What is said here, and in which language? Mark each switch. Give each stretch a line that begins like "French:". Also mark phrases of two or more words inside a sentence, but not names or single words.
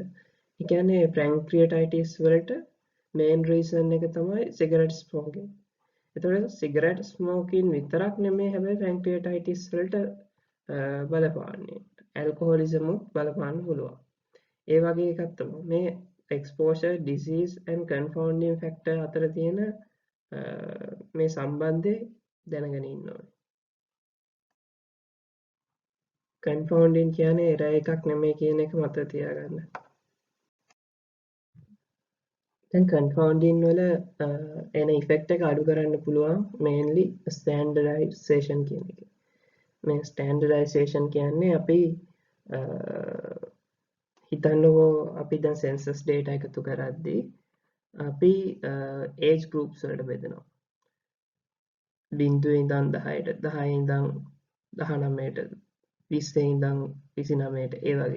Sinhala: ඒ කියන්නේ පැන්ක්‍රියටයිටිස් වලට
English: main reason
Sinhala: එක තමයි
English: cigarette smoking.
Sinhala: එතකොට
English: cigarette smoking
Sinhala: විතරක් නෙමෙයි හැබැයි පැන්ක්‍රියටයිටිස් වලට බලපාන්නේ. ඇල්කොහොලිසම් බලපාන්න පුළුවන්. ඒ වගේ එකක් තමයි මේ
English: exposure disease and confounding factor
Sinhala: අතර තියෙන මේ සම්බන්ධය දැනගෙන ඉන්න ඕනේ. confounding කියන්නේ error එකක් නෙමෙයි කියන එක මතක තියාගන්න. දැන් confounding වල එන effect එක අඩු කරන්න පුළුවන්
English: mainly standardization
Sinhala: කියන එක. මේ standardization කියන්නේ අපි හිතන්නකෝ අපි දැන්
English: census data
Sinhala: එකතු කරද්දී අපි
English: age groups
Sinhala: වලට බෙදනවා. 0 ඉඳන් 10ට 10 ඉඳන් 19ට 20 ඉඳන් 29ට ඒ වගේ.